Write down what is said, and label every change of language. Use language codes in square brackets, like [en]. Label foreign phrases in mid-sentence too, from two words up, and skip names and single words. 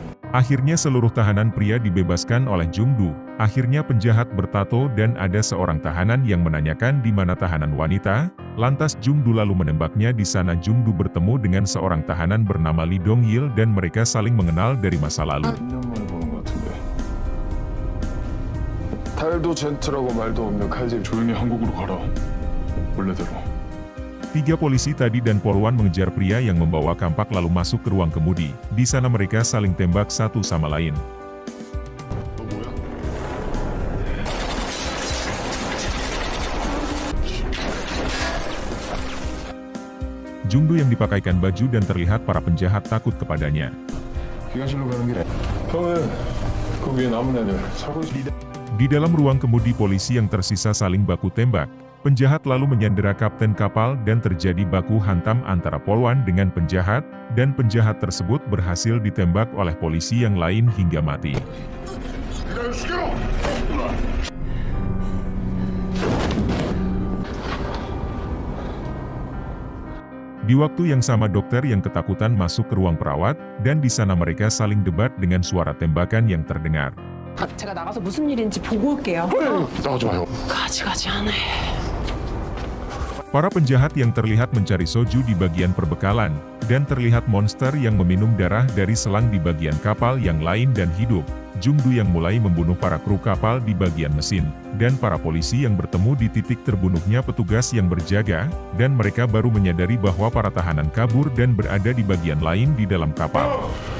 [id] Akhirnya seluruh tahanan pria dibebaskan oleh Jungdu. Akhirnya penjahat bertato dan ada seorang tahanan yang menanyakan di mana tahanan wanita. Lantas Jungdu lalu menembaknya. Di sana Jungdu bertemu dengan seorang tahanan bernama Lee Dong-il dan mereka saling mengenal dari masa lalu. [ko] 달도 젠틀하고 말도 없는 칼질 조용히 한국으로 가라. 원래대로. [id] 3 polisi tadi dan Polwan mengejar pria yang membawa kampak lalu masuk ke ruang kemudi. Di sana mereka saling tembak satu sama lain. Jungdu yang dipakaikan baju dan terlihat para penjahat takut kepadanya. [ko] 기관실로 가는 길에. 형은 그 위에 남은 애들 살고 있어. [id] Di dalam ruang kemudi polisi yang tersisa saling baku tembak. Penjahat lalu menyandera kapten kapal dan terjadi baku hantam antara Polwan dengan penjahat, dan penjahat tersebut berhasil ditembak oleh polisi yang lain hingga mati. Di waktu yang sama dokter yang ketakutan masuk ke ruang perawat, dan di sana mereka saling debat dengan suara tembakan yang terdengar. [ko] 제가 나가서 무슨 일인지 보고 올게요. 나가지 마요. 가지 않아. [id] Para penjahat yang terlihat mencari soju di bagian perbekalan, dan terlihat monster yang meminum darah dari selang di bagian kapal yang lain dan hidup. Jungdu yang mulai membunuh para kru kapal di bagian mesin, dan para polisi yang bertemu di titik terbunuhnya petugas yang berjaga, dan mereka baru menyadari bahwa para tahanan kabur dan berada di bagian lain di dalam kapal.